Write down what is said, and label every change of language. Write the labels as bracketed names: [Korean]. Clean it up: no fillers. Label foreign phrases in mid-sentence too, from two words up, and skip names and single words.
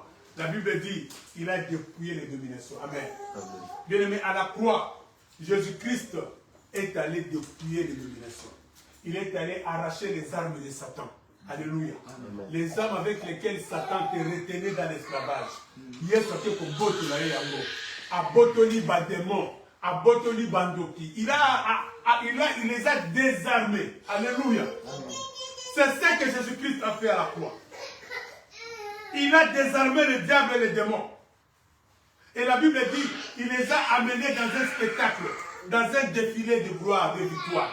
[French] La Bible dit, il a dépouillé les dominations. Amen. Amen. Bien-aimé, à la croix, Jésus-Christ est allé dépouiller les dominations. Il est allé arracher les armes de Satan. Alléluia. Amen. Les armes avec lesquelles Satan te retenait dans l'esclavage. [Lingala] Yesu ake kobotola ye yango. Abotoli ba démon, abotoli bandoki. [French] Il les a désarmés. Alléluia. C'est ce que Jésus-Christ a fait à la croix. Il a désarmé le diable et les démons. Et la Bible dit, il les a amenés dans un spectacle, dans un défilé de gloire, de victoire.